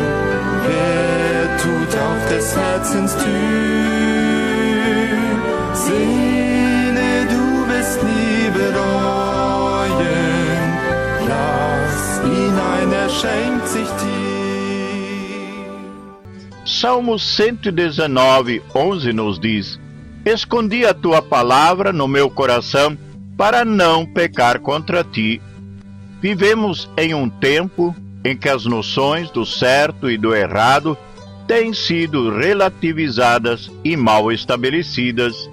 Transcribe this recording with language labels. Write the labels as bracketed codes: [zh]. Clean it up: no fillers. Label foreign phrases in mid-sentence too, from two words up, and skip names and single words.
[de] Wer tut auf des Herzens Tür? Seele, du wirst nie bereuen. Lass ihn ein, er schenkt sich dir. [pt] Salmo 119, 11 nos diz: Escondi a tua palavra no meu coração para não pecar contra ti. Vivemos em um tempo em que as noções do certo e do errado têm sido relativizadas e mal estabelecidas.